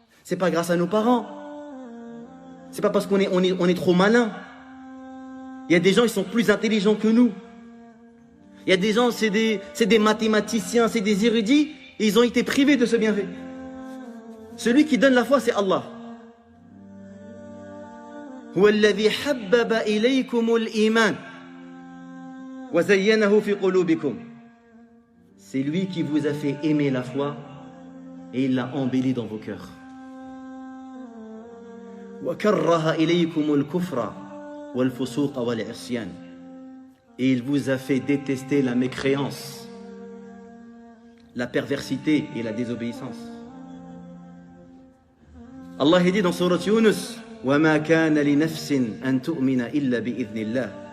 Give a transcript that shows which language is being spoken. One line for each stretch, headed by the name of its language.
French: C'est pas grâce à nos parents. C'est pas parce qu'on est trop malin. Il y a des gens, ils sont plus intelligents que nous. Il y a des gens, c'est des mathématiciens, c'est des érudits, et ils ont été privés de ce bienfait. Celui qui donne la foi, c'est Allah.
Arabic: هو الذي حبب إليكم الإيمان وزينه في قلوبكم.
French: C'est lui qui vous a fait aimer la foi et il l'a embellie dans vos cœurs.
Arabic: وكره إليكم الكفر والفسوق والعصيان.
French: Et il vous a fait détester la mécréance, la perversité et la désobéissance. Allah dit dans Sourate Yunus,
Arabic: وَمَا كَانَ لِنَفْسٍ أَن تُؤْمِنَ إِلَّا بِإِذْنِ اللَّهِ.